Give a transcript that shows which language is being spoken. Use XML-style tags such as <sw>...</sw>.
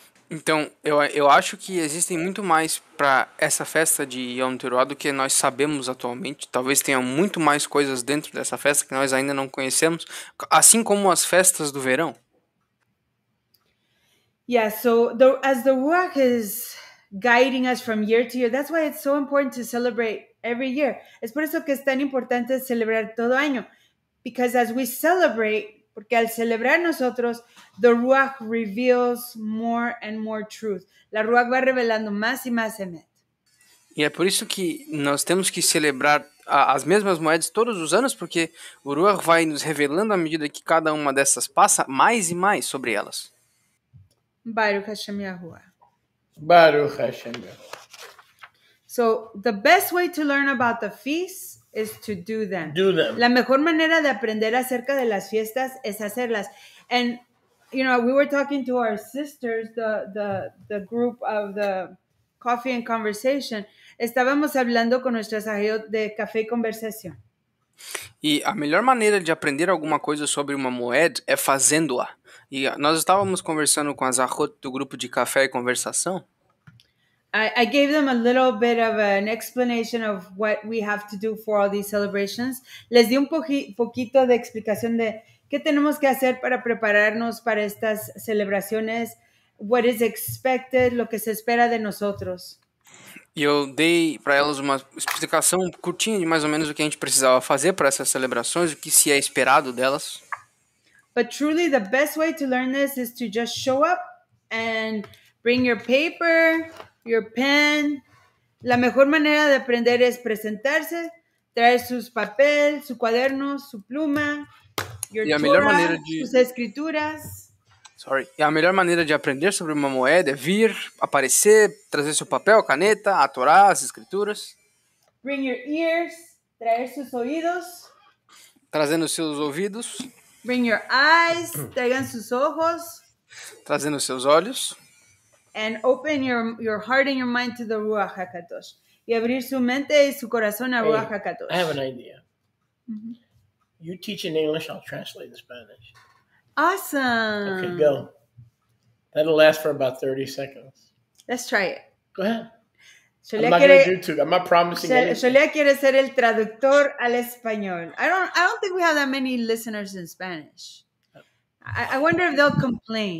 <pt>Então, eu acho que existem muito mais para essa festa de Yom Teruah do que nós sabemos atualmente. Talvez tenha muito mais coisas dentro dessa festa que nós ainda não conhecemos, assim como as festas do verão.</pt> <en>Yeah, so as the Ruach is guiding us from year to year, that's why it's so important to celebrate every year.</en> <es>Es por eso que es tan importante celebrar todo año.</es> <en>Because as we celebrate,</en> <es>porque al celebrar nosotros,</es> <en>the Ruach reveals more and more truth.</en> <es>La Ruach va revelando más y más emet.</es> <pt>E é por isso que nós temos que celebrar as mesmas moedas todos os anos, porque o Ruach vai nos revelando à medida que cada uma dessas passa mais e mais sobre elas.</pt> <he>Baruch Hashem Yahuwah. Baruch Hashem Yahuwah.</he> <en>So the best way to learn about the feasts is to do them. Do them.</en> <es>La mejor manera de aprender acerca de las fiestas es hacerlas.</es> <en>And, you know, we were talking to our sisters, the group of the Coffee and Conversation.</en> <es>Estábamos hablando con nuestras ajayot de café y conversación.</es> <pt>E a melhor maneira de aprender alguma coisa sobre uma moed é fazendo-a. E nós estávamos conversando com as ajot do grupo de café e conversação.</pt> <en>I gave them a little bit of an explanation of what we have to do for all these celebrations.</en> <es>Les di un poquito de explicación de qué tenemos que hacer para prepararnos para estas celebraciones,</es> <en>what is expected,</en> <es>lo que se espera de nosotros.</es> <pt>E eu dei para elas uma explicação curtinha de mais ou menos o que a gente precisava fazer para essas celebrações, o que se é esperado delas.</pt> <en>But truly the best way to learn this is to just show up and bring your paper, your pen.</en> <es>La mejor manera de aprender es presentarse, traer sus papel, su cuaderno, su pluma,</es> <en>your Torah,</en> <es>sus escrituras.</es> <pt>E a melhor maneira de aprender sobre uma moeda é vir, aparecer, trazer seu papel, caneta, a Torá, as escrituras.</pt> <en>Bring your ears,</en> <es>traer sus oídos.</es> <pt>Trazendo seus ouvidos.</pt> <en>Bring your eyes,</en> <es>traigan sus ojos.</es> <pt>Trazendo seus olhos.</pt> <en>And open your heart and your mind to the Ruach HaKadosh.</en> <es>Y abrir su mente y su corazón a Ruach HaKadosh.</es> <en>I have an idea. Mm-hmm. You teach in English, I'll translate in Spanish. Awesome. Okay, go. That'll last for about 30 seconds. Let's try it. Go ahead. I'm not going to do two. I'm not promising anything.</en> <es>Julia quiere ser el traductor al español.</es> <en>I don't think we have that many listeners in Spanish. I wonder if they'll complain.</en>